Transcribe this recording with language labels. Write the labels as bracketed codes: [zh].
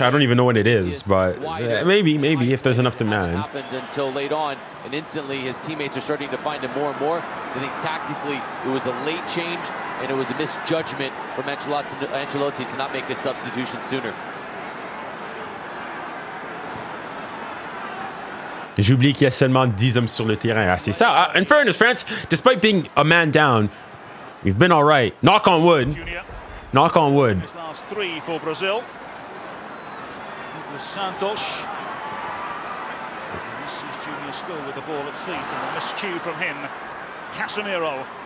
[en] I don't even know what it is, but maybe if there's enough demand. Happened until late on, and instantly his teammates are starting to find him more and more. I think tactically it was a late change, and it was a misjudgment from Ancelotti to not make that substitution sooner. [fr] J'oublie qu'il y a seulement 10 hommes sur le terrain. Ah, c'est ça. [en] In fairness, France, despite being a man down, we've been all right. Knock on wood. Knock on wood. His last three for Brazil. It was Santos. Vinicius Junior still with the ball at feet, and a miscue from him. Casemiro.